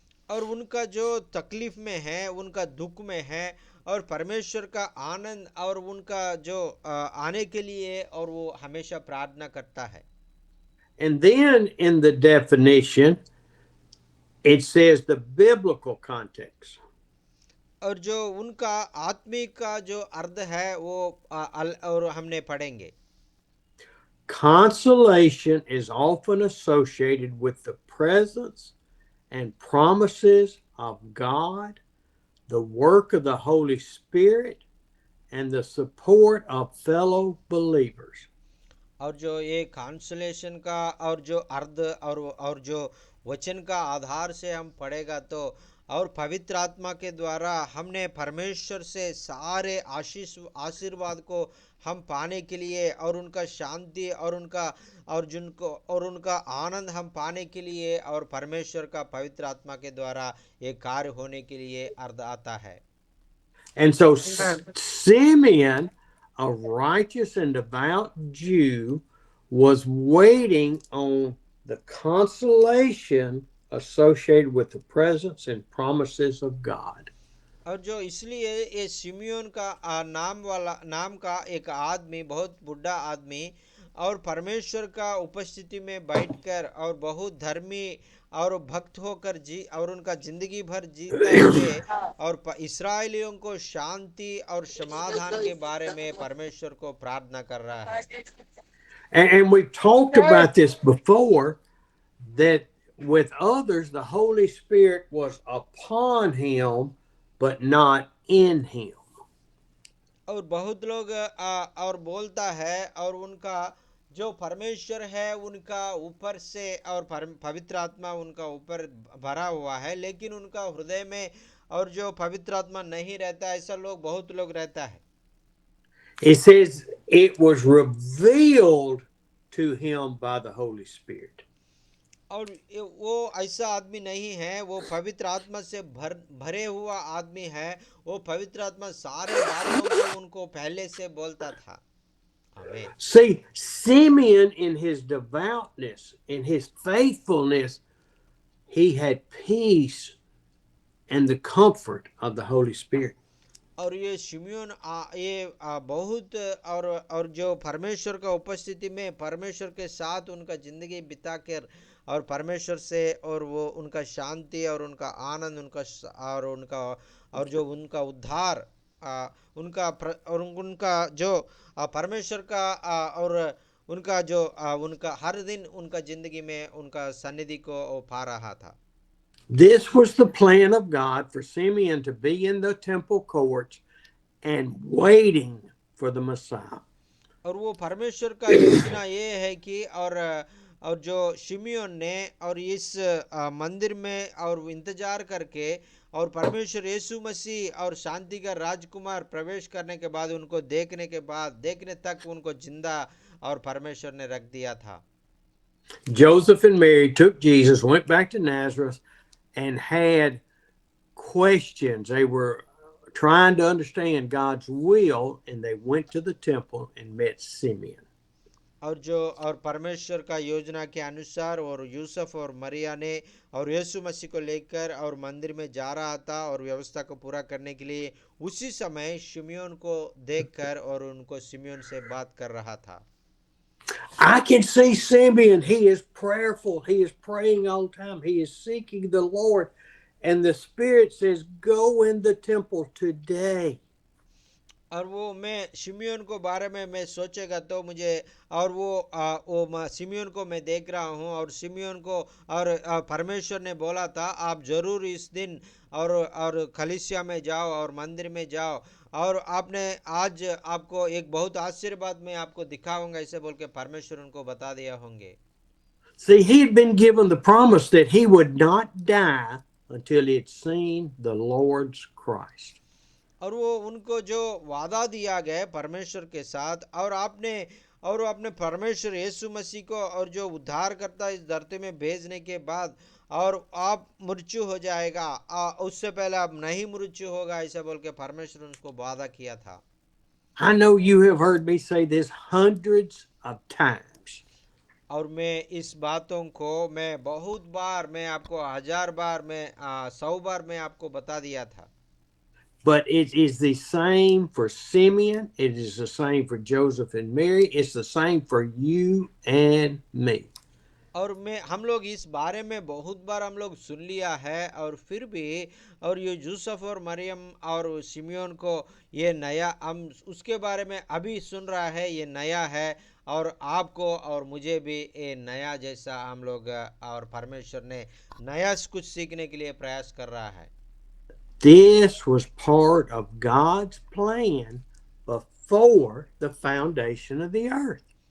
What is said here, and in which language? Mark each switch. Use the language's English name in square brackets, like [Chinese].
[Hindi] और उनका जो तकलीफ में है, उनका दुख में है और परमेश्वर का आनंद और उनका जो आने के लिए और वो हमेशा प्रार्थना करता है। [English] And then in the definition it says the biblical context. [Hindi] और जो उनका आत्मिक का जो अर्थ है वो और हमने पढ़ेंगे। [English] Consolation is often associated with the presence and promises of God, the work of the Holy Spirit, and the support of fellow believers. [Hindi] और जो ये कांसोलेशन का और जो अर्थ और जो वचन का आधार से हम पढ़ेगा तो और पवित्र आत्मा के द्वारा हमने परमेश्वर से सारे आशीर्वाद को हम पाने के लिए और उनका शांति और उनका आनंद हम पाने के लिए और परमेश्वर का पवित्र आत्मा के द्वारा ये कार्य होने के लिए अर्थ आता है। [English] And so Simeon, a righteous and devout Jew, was waiting on the consolation associated with the presence and promises of God. [Hindi] और जो इसलिए ये सिमियोन का नाम का एक आदमी, बहुत बुढ़ा आदमी, और परमेश्वर का उपस्थिति में बैठकर और बहुत धर्मी और भक्त होकर जी और उनका जिंदगी भर जीते हुए और इस्राएलियों को शांति और समाधान के बारे में परमेश्वर को प्रार्थना कर रहा है। [English] And we've talked about this before, that with others, the Holy Spirit was upon him, but not in him. [Hindi] और बहुत लोग और बोलता है और उनका जो परमेश्वर है उनका ऊपर से और पवित्र आत्मा उनका ऊपर भरा हुआ है, लेकिन उनका हृदय में और जो पवित्र आत्मा नहीं रहता, ऐसा लोग बहुत लोग रहता है। [English] It says it was revealed to him by the Holy Spirit. [Hindi] और वो ऐसा आदमी नहीं है, वो पवित्र आत्मा से भरे हुआ आदमी है। वो पवित्र आत्मा सारे बातों को उनको पहले से बोलता था। आमीन। [English] See, Simeon, in his devoutness, in his faithfulness, he had peace and the comfort of the Holy Spirit. [Hindi] और ये शिमियोन ये बहुत और जो परमेश्वर का उपस्थिति में परमेश्वर के साथ उनका जिंदगी बिताकर और परमेश्वर से और वो उनका शांति और उनका आनंद उनका और जो उनका उद्धार और उनका जो परमेश्वर का और उनका जो उनका हर दिन उनका जिंदगी में उनका सन्निधि को पा रहा था। [English] This was the plan of God for Simeon to be in the temple courts and waiting for the Messiah. [Hindi] और वो परमेश्वर का योजना ये है कि और जो शिमियोन ने और इस मंदिर में और इंतजार करके और परमेश्वर यीशु मसीह और शांति का राजकुमार प्रवेश करने के बाद उनको देखने तक उनको जिंदा और परमेश्वर ने रख दिया था। [English] Joseph and Mary took Jesus, went back to Nazareth, and had questions. They were trying to understand God's will, and they went to the temple and met Simeon. [Hindi] और परमेश्वर का योजना के अनुसार और यूसुफ और मरिया ने और यीशु मसीह को लेकर और मंदिर में जा रहा था और व्यवस्था को पूरा करने के लिए उसी समय शिमियोन को देखकर और उनको शिमियोन से बात कर रहा था। [English] I can see Simeon. He is prayerful. He is praying all the time. He is seeking the Lord. And the Spirit says, go in the temple today. [Hindi] और वो मैं शिमियोन को बारे में मैं सोचेगा तो मुझे और वो शिमियोन को मैं देख रहा हूँ और शिमियोन को और परमेश्वर ने बोला था आप जरूर इस दिन और कलीसिया में जाओ और मंदिर में जाओ और आपने आज आपको एक बहुत आशीर्वाद मैं आपको दिखाऊंगा, ऐसे बोल के परमेश्वर उनको बता दिया होंगे। [English] See, he had been given the promise that he would not die until he had seen the Lord's Christ. [Hindi] और वो उनको जो वादा दिया गया परमेश्वर के साथ और आपने परमेश्वर यीशु मसीह को और जो उद्धार करता इस धरती में भेजने के बाद और आप मृत्यु हो जाएगा उससे पहले आप नहीं मृत्यु होगा, ऐसा बोल के परमेश्वर उनको वादा किया था। [English] I know you have heard me say this hundreds of times. [Hindi] और मैं इस बातों को मैं बहुत बार मैं आपको 1000 बार मैं 100 बार मैं आपको बता दिया था। [English] But it is the same for Simeon. It is the same for Joseph and Mary. It's the same for you and me. [Hindi] और हम लोग इस बारे में बहुत बार हम लोग सुन लिया है और फिर भी और ये यूसुफ और मरियम और शिमियोन को ये नया हम उसके बारे में अभी सुन रहा है, ये नया है और आपको और मुझे भी ये नया जैसा हम लोग और परमेश्वर ने नया कुछ सीखने के लिए प्रयास कर रहा है। [English] This was part of God's plan before the foundation of the earth.